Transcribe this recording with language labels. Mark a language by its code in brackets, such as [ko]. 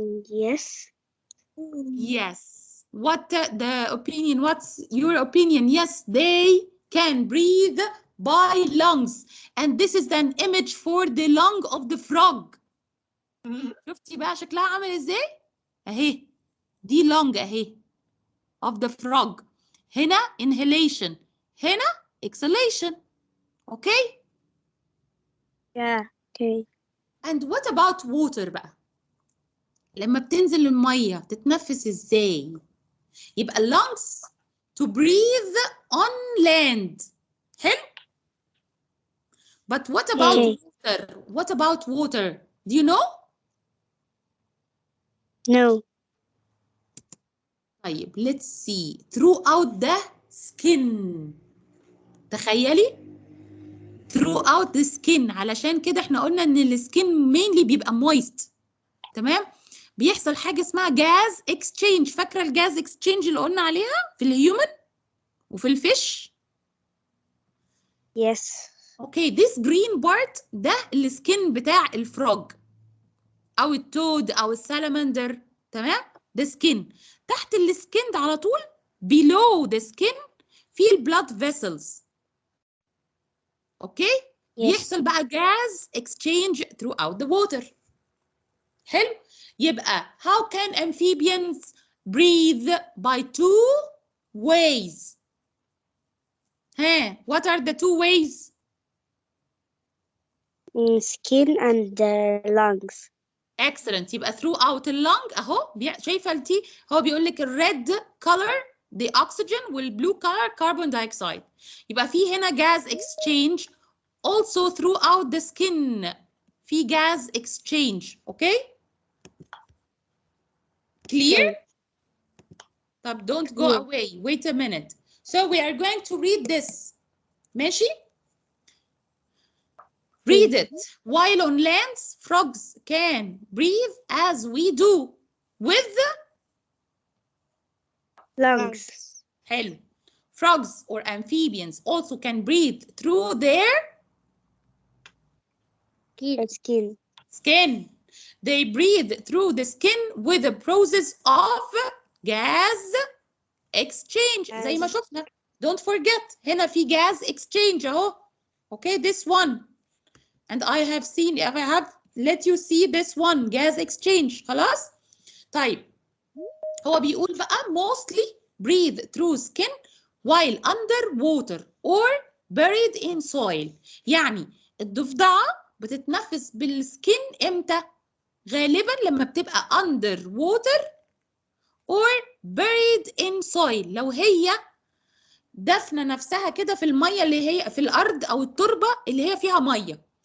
[en] Yes. Yes. What the opinion? What's your opinion? Yes, they can breathe by lungs. And this is an image for the lung of the frog. [ar] شفتي بقى شكلها عامل ازاي؟ اهي دي lung اهي [en] of the frog. [ar] هنا inhalation. هنا exhalation. [en] Okay? Yeah. Okay. And what about water بقى؟ [ar] لما بتنزل المية تتنفس ازاي؟ [en] يبقى lungs to breathe on land. حلو؟ But what about water? What about water? Do you know? No. طيب let's see. Throughout the skin. تخيلي throughout the skin. [ar] علشان كده احنا قلنا ان السكين mainly بيبقى moist. تمام؟ بيحصل حاجة اسمها gas exchange. فاكرة الجاز exchange اللي قلنا عليها في الهيومن وفي الفيش؟ [en] Yes. [ar] اوكي this green part ده السكين بتاع الفروج او التود او السالمندر. تمام؟ ده سكين. تحت السكين ده على طول [en] below the skin [ar] في البلاد vessels. اوكي؟ بيحصل بقى gas exchange [en] throughout the water. حلو؟ يبقى how can amphibians breathe by two ways? ها what are the two ways? skin and lungs. excellent. [ar] يبقى throughout اللنج اهو شايفه التي هو بيقول لك الريد color the oxygen والblue color carbon dioxide. يبقى في هنا gas exchange also throughout the skin. [en] في gas exchange. okay clear. طب don't go away. wait a minute. So we are going to read this. [ar] ماشي. [en] Read it. While on land, frogs can breathe as we do with Lungs. [ar] حلو. [en] Frogs or amphibians also can breathe through their Skin. skin. They breathe through the skin with the process of gas exchange. [ar] زي ما شفنا. [en] Don't forget. [ar] هنا في gas exchange اهو. [en] Okay, this one. And I have let you see this one, gas exchange. [ar] خلاص؟ طيب هو بيقول بقى [en] mostly breathe through skin while under water or buried in soil. [ar] يعني الضفدعة بتتنفس بالسكين امتى؟ غالبا لما بتبقى [en] under water or buried in soil. [ar] لو هي دفنة نفسها كده في المية اللي هي في الأرض أو التربة اللي هي فيها مية.